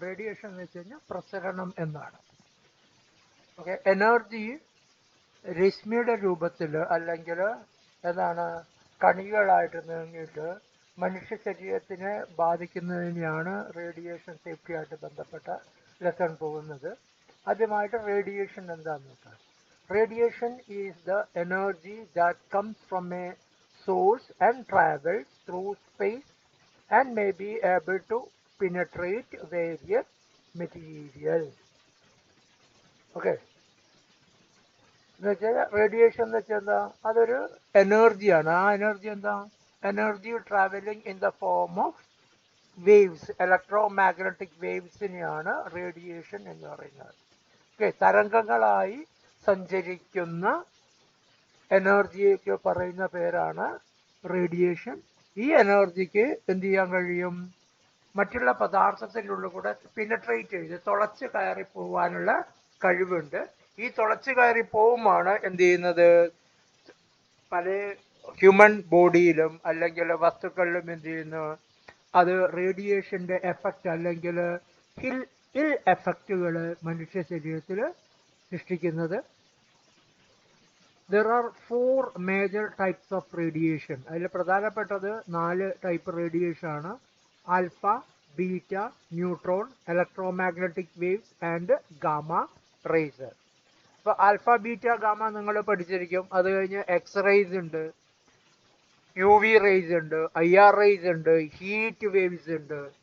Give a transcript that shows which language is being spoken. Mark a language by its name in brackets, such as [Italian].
[Malayalam] Radiation എന്ന് വെച്ച് കഴിഞ്ഞാൽ പ്രസരണം എന്നാണ്. ഓക്കെ, എനർജി രശ്മിയുടെ രൂപത്തിൽ അല്ലെങ്കിൽ എന്താണ് കണികകളായിട്ട് നീങ്ങിയിട്ട് മനുഷ്യ ശരീരത്തിനെ ബാധിക്കുന്നതിനെയാണ് റേഡിയേഷൻ സേഫ്റ്റിയായിട്ട് ബന്ധപ്പെട്ട ലെസൺ പോകുന്നത്. ആദ്യമായിട്ട് റേഡിയേഷൻ എന്താണെന്ന് നോക്കാം. [English] Radiation is the energy that comes from a source and travels through space and may be able to penetrate various materials. Okay. [Malayalam] എന്നുവെച്ചാൽ റേഡിയേഷൻ എന്ന് വെച്ചാൽ എന്താ? അതൊരു എനർജിയാണ്. ആ എനർജി എന്താ? [English] energy travelling in the form of waves, [Malayalam] electro magnetic വേവ്സിനെയാണ് radiation എന്ന് പറയുന്നത്. ഓക്കെ, തരംഗങ്ങളായി സഞ്ചരിക്കുന്ന എനർജിക്ക് പറയുന്ന പേരാണ് റേഡിയേഷൻ. ഈ എനർജിക്ക് എന്ത് ചെയ്യാൻ കഴിയും? മറ്റുള്ള പദാർത്ഥത്തിൻ്റെ കൂടെ പിനട്രേറ്റ് ചെയ്ത് തുളച്ച് കയറി പോകാനുള്ള കഴിവുണ്ട്. ഈ തുളച്ച് കയറി പോകുമാണ് എന്ത് ചെയ്യുന്നത്? പല ഹ്യൂമൻ ബോഡിയിലും അല്ലെങ്കിൽ വസ്തുക്കളിലും എന്ത് ചെയ്യുന്നു? അത് റേഡിയേഷൻ്റെ എഫക്റ്റ് അല്ലെങ്കിൽ ഇൽ എഫക്റ്റുകൾ മനുഷ്യ ശരീരത്തിൽ സൃഷ്ടിക്കുന്നത്. [English] There are 4 major types of radiation. [Malayalam] അതിൽ പ്രധാനപ്പെട്ടത് 4 ടൈപ്പ് റേഡിയേഷൻ ആണ്. Alpha, beta, neutron, electromagnetic waves and gamma rays. അപ്പോൾ ആൽഫ, ബീറ്റ, ഗാമ നിങ്ങൾ പഠിച്ചിരിക്കും. അത് കഴിഞ്ഞ് എക്സ് ഉണ്ട്, യു വി റേസ് ഉണ്ട്, IR റേസ് ഉണ്ട്, ഹീറ്റ് വേവ്സ് ഉണ്ട്.